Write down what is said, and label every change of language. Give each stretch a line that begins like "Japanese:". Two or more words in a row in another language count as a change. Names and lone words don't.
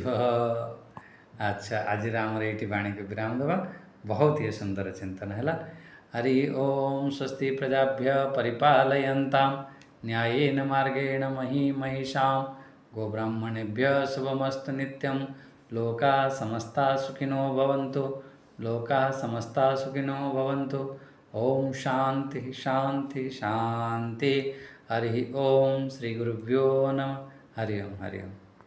Odia: ଆଚ୍ଛା, ଆଜିର ଆମର ଏଇଠି ବାଣୀକୁ ବିରାମ ଦେବା। ବହୁତ ହି ସୁନ୍ଦର ଚିନ୍ତନ ହେଲା। ହରି ଓମ୍।
Sanskrit: ସ୍ୱସ୍ତି ପ୍ରଜାଭ୍ୟ ପରିପାଲୟନ୍ତାମ୍ ନ୍ୟାୟେନ ମାର୍ଗେଣ ମହିଷାଂ ଗୋବ୍ରାହ୍ମଣେଭ୍ୟ ଶୁଭମସ୍ତୁ ନିତ୍ୟಂ। ଲୋକାଃ ସମସ୍ତାଃ ସୁଖିନୋ ଭବन्तु। लोकाः समस्ताः सुखिनो भवन्तु। ओम शांति शांति शांति। हरि ओम। श्री गुरुभ्यो नमः। हरि ओम हरि ओम।